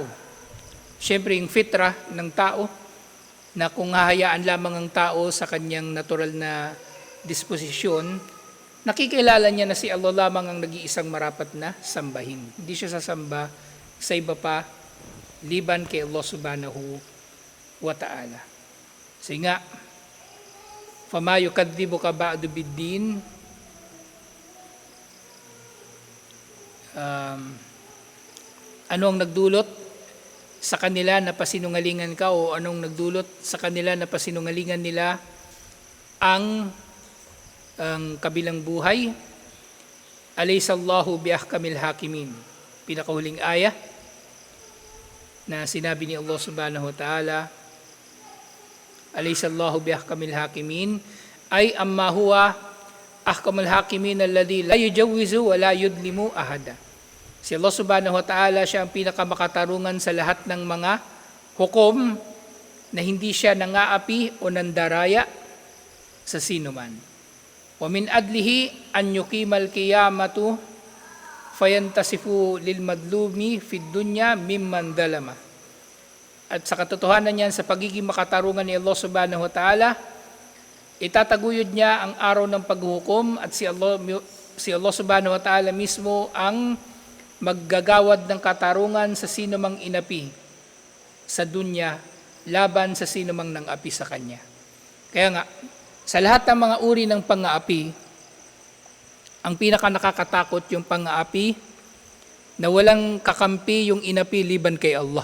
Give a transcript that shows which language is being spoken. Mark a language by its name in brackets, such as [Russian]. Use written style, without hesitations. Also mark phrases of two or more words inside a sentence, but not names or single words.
[Filipino] Siyempre yung fitra ng tao na kung hahayaan lamang ang tao sa kanyang natural na disposisyon, nakikilala niya na si Allah lamang ang nag-iisang marapat na sambahin. Hindi siya sasamba sa iba pa liban kay Allah [Arabic] سبحانه وتعالى. So nga, فَمَا يُكَذِّبُكَ بَعْدُ بِالدِّينِ. [Filipino] Ano ang nagdulot sa kanila na pasinungalingan ka o anong nagdulot sa kanila na pasinungalingan nila ang kabilang buhay? [Arabic] أليس الله بأحكم الحاكمين. [Filipino] Pinakahuling ayah na sinabi ni Allah [Arabic] سبحانه وتعالى، أليس الله بأحكم الحاكمين, ay أما هو أحكم الحاكمين الذي لا يجور ولا يظلم أحدا. Si Allah سبحانه وتعالى, [Filipino] siya ang pinakamakatarungan sa lahat ng mga hukom na hindi siya nangaapi o nandaraya sa sinuman. [Arabic] ومن عدله أن يقيم القيامة فينتصف للمظلوم في الدنيا ممن ظلم. [Filipino] At sa katotohanan niyan, sa pagiging makatarungan ni Allah [Arabic] سبحانه وتعالى, [Filipino] itataguyod niya ang araw ng paghuhukom at si Allah [Arabic] سبحانه وتعالى [Filipino] mismo ang maggagawad ng katarungan sa sino mang inapi sa dunya laban sa sino mang nang api sa kanya. Kaya nga, sa lahat ng mga uri ng pang-aapi, ang pinaka nakakatakot yung pang-aapi na walang kakampi yung inapi liban kay Allah.